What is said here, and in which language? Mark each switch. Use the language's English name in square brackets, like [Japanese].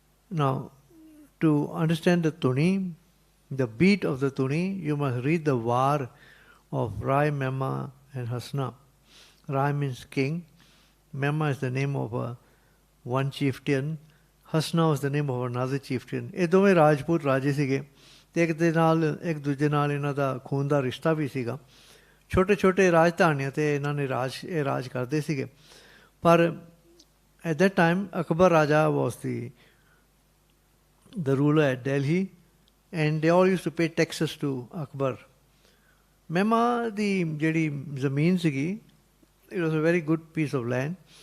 [English] Now, to understand the tuni, the beat of the tuni, you must read the var of Rai, Mema and Hasna. Rai means king, Mema is the name of one chieftain, Hasna was the name of another chieftain. [Punjabi] ਇਹ ਦੋਵੇਂ ਰਾਜਪੂਤ ਰਾਜੇ ਸੀਗੇ ਤੇ ਇੱਕ ਦੂਜੇ ਨਾਲ ਇਹਨਾਂ ਦਾ ਖੂਨ ਦਾ ਰਿਸ਼ਤਾ ਵੀ ਸੀਗਾ. ਛੋਟੇ ਛੋਟੇ ਰਾਜਧਾਨੀਆਂ 'ਤੇ ਇਹਨਾਂ ਨੇ ਰਾਜ ਕਰਦੇ ਸੀਗੇ. [English] ਪਰ at that time Akbar raja was the ruler at Delhi, and they all used to pay taxes to Akbar. Mema [Punjabi] ਦੀ ਜਿਹੜੀ ਜ਼ਮੀਨ ਸੀਗੀ, [English] it was a very good piece of land.